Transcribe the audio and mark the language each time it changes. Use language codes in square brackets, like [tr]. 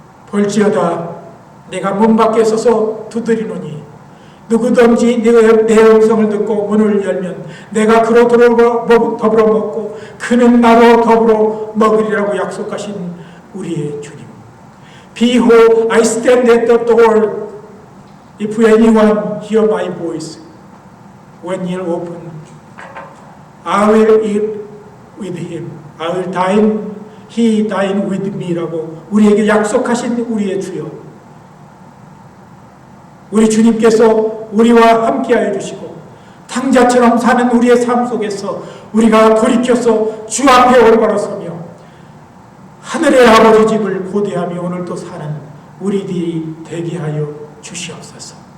[ko] 볼지어다 내가 문 밖에 서서 두드리노니 누구든지 내 음성을 듣고 문을 열면 내가 그로 더불어 먹고 그는 나로 더불어 먹으리라고 약속하신 우리의 주님. [en] Behold, I stand at the door. If anyone hear my voice, when he open, I will eat with him. I will dine, he dine with me [ko] 라고 우리에게 약속하신 우리의 주여. 우리 주님께서 우리와 함께하여 주시고 탕자처럼 사는 우리의 삶 속에서 우리가 돌이켜서 주 앞에 올바로 서며 하늘의 아버지 집을 고대하며 오늘도 사는 우리들이 되게 하여 주시옵소서.